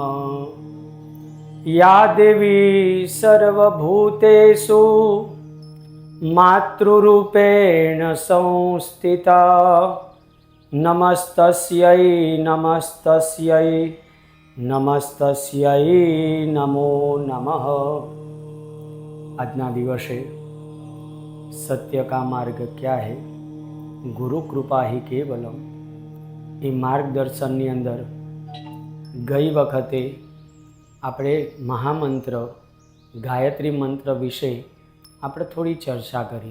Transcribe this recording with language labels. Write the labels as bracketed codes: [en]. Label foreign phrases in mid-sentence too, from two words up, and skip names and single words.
[sa] या देवी सर्वभूतेषु मातृरूपेण संस्थिता, नमस्तस्यै नमस्तस्यै नमस्तस्यै नमो नमः। [gu] આજના દિવસે [hi] सत्य का मार्ग क्या है, [sa] गुरु कृपा ही केवलम्, [gu] એ માર્ગદર્શનની અંદર ગઈ વખતે આપણે મહામંત્ર ગાયત્રી મંત્ર વિશે આપણે થોડી ચર્ચા કરી.